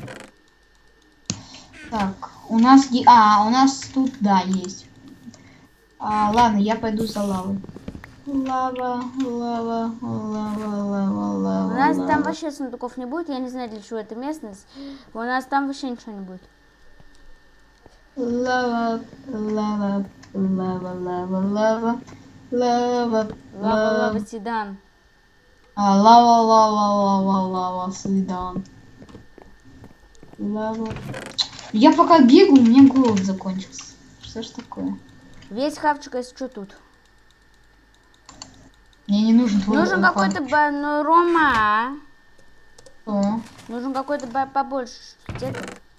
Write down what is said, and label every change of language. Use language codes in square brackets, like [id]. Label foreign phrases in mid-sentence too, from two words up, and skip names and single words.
[ru] Так, у нас тут, да, есть. Ладно, я пойду за лавой. Лава, лава, лава, лава, У лава, нас там лава. вообще сундуков не будет, я не знаю, для чего эта местность. У нас там вообще ничего не будет. Лава, лава, лава, лава, лава, лава, Лава лава. седан. Лава, лава, лава, лава, Судан. Лава. Я пока бегаю, у меня голод закончился. Что ж такое? Весь хавчик, если что, тут. Мне не нужен твой Нужен какой-то ну, Рома. Что? Нужен какой-то побольше. Где ты?